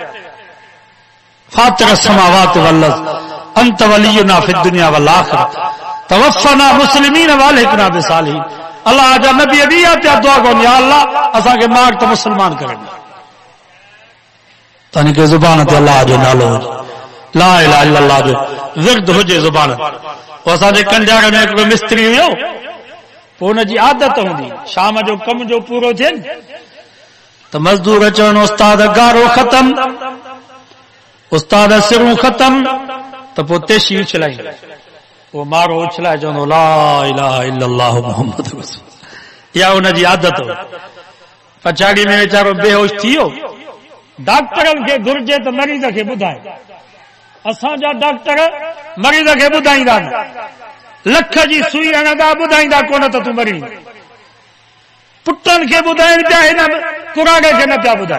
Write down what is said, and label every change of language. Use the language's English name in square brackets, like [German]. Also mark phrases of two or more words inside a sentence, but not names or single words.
[Arabic] فاطر السماوات والأرض أنت وليي في الدنيا والآخرة توفني مسلما وألحقني بالصالحين. [Sindhi] अल्लाह जा नबी इहा पिया दुआ कनि, या अल्लाह असांखे मार त मुस्लमान करे ॾे। तव्हां खे ज़ुबान ते अल्लाह जो नालो हुजे, [Arabic] لا إله إلا الله [Sindhi] जो विर्द हुजे ज़ुबान। पोइ असांजे कंजाड़ में हिकिड़ो मिस्त्री हुयो, पोइ हुनजी आदत हूंदी शाम जो कम जो पूरो थिए त मज़दूर चवनि उस्ताद गारो ख़तम, उस्ताद सिरूं ख़तम, त पोइ तेशी उछलाईंदा, पोइ मारो उछलाए चवंदो [Arabic] لا إله إلا الله محمد رسول. [Sindhi] इहा हुनजी आदत हो। पछाड़ी में वीचारो बेहोश थी वियो। डॉक्टरनि खे घुर्जे त मरीज़ खे ॿुधाए, असांजा डॉक्टर मरीज़ खे ॿुधाईंदा न, लख जी सुई हणंदा ॿुधाईंदा कोन त तूं मरी। पुटनि खे ॿुधाइनि पिया, हिन कुराड़े खे न पिया ॿुधाए।